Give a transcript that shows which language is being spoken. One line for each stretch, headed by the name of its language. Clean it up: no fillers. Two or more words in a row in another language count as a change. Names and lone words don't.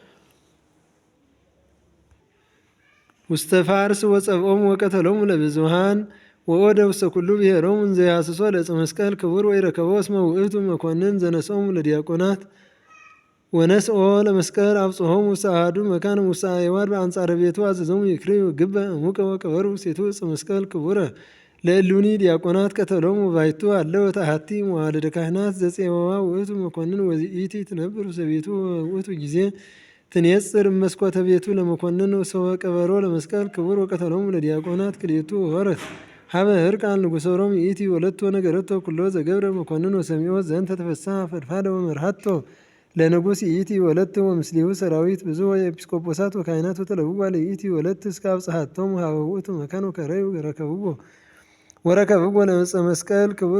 Geez: ውስተ ፋርስ ወጸብኦሙ ወቀተሎሙ ለብዙኃን ወወደ ውስተ ኩሉ ብሔሮሙ እንዘ ይሐስሶ ለዕፀ መስቀል ክቡር ወይረከቦ እስመ ውእቱ መኮንን ዘነሶሙ ለዲያቆናት ወነስኦ ለመስቀል አብጽሖሙ ውስተ አሐዱ መካን ውስተ አዕዋድ በአንጻረ ቤቱ አዘዞሙ ይክርዩ ግበ እሙቀ ወቀበሩ ውስቴቱ ዕፀ መስቀል ክቡረ ለእሉኒ ዲያቆናት ቀተሎሙ ባይቱ አለው ታሐቲ መዋልደ ካህናት ዘፄወዋ ውእቱ መኮንን ወይእቲ ትነብር ውስተ ቤቱ ውእቱ ጊዜ ትኔጽር መስኮተ ቤቱ ለመኮንን ሰወ ቀበሮ ለመስቀል ክቡር ወቀተሎሙ ለዲያቆናት ክልኤቱ ሖረት ሀበ ሕርቃል ንጉሠ ሮም ይእቲ ወለቶ ነገረቶ ኩሎ ዘገብረ መኮንን ወሰሚዖ ዘንተ ተፈሥሐ ፈድፋደ ወመርሃቶ ለንጉሥ ይእቲ ወለት ወምስሊሁ ሰራዊት ብዙኅ ወኤጲስቆጶሳት ወካህናት ወተለውዋ ለይእቲ ወለት እስከ አብጽሐቶሙ ሀበ ውእቱ መካን ወከረዩ ወረከብዎ ለዕፀ መስቀል ክቡር